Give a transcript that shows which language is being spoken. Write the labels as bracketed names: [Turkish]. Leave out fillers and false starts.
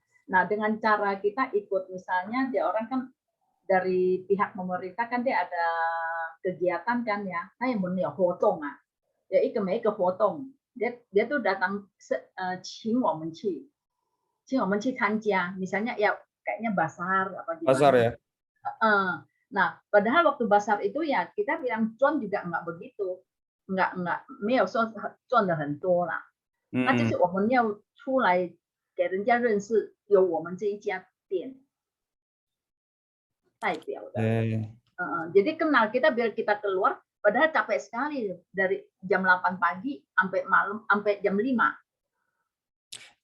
[Indonesian] Nah, dengan cara kita ikut misalnya dia orang kan dari pihak pemerintah kan dia ada kegiatan kan ya, saya mau hotong ya ke hotong, dia tuh datang [Chinese] 请我们去参加， [Indonesian] misalnya ya kayaknya basar apa gimana. Basar ya. Nah, padahal waktu basar itu ya kita bilang cuan juga enggak begitu, enggak [Chinese] 没有说赚的很多啦，那就是我们要出来给人家认识有我们这一家店。代表的. [Indonesian] Jadi kenal kita biar kita keluar, padahal capek sekali dari jam 8 pagi sampai malam sampai jam 5.